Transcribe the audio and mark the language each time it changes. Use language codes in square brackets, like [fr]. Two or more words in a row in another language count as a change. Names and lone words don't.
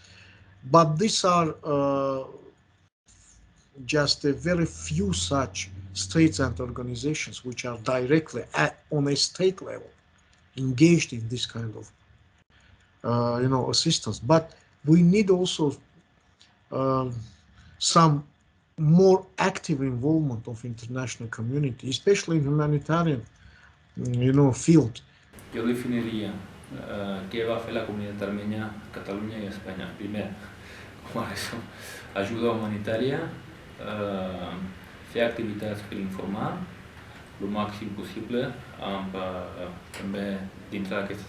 [en] But these are just a very few such states and organizations which are directly on a state level engaged in this kind of assistance. But we need also some more active involvement of international community, especially in humanitarian field. [ca] Jo definiria què va fer la comunitat armènia a Catalunya i a Espanya. Primer, com a resum, ajuda humanitària, fer activitats per informar el màxim possible, també dintre d'aquestes